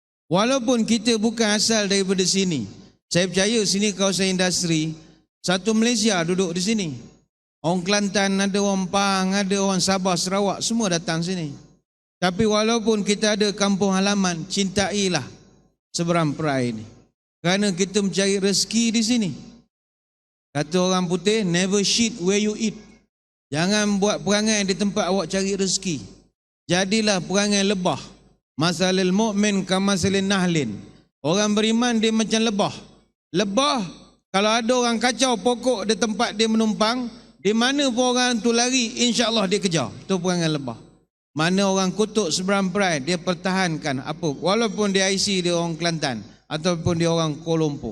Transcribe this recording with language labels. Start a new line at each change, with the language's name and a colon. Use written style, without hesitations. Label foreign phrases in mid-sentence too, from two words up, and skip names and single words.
Malay: Walaupun kita bukan asal daripada sini, saya percaya sini kawasan industri, satu Malaysia duduk di sini. Orang Kelantan ada, orang Pahang ada, orang Sabah, Sarawak, semua datang sini. Tapi walaupun kita ada kampung halaman, cintailah Seberang Perai ini. Kerana kita mencari rezeki di sini. Kata orang putih,
English: never shit where you eat.
Malay: Jangan buat perangai di tempat awak cari rezeki. Jadilah perangai lebah.
Arabic: مثل المؤمن كمثل النحل.
Malay: Orang beriman dia macam lebah. Lebah, kalau ada orang kacau pokok di tempat dia menumpang, di mana pun orang tu lari,
Arabic: إن شاء الله
Malay: dia kejar. Itu perangai lebah. Mana orang kutuk Seberang Perai, dia pertahankan apa, walaupun dia IC dia orang Kelantan ataupun dia orang Kuala Lumpur.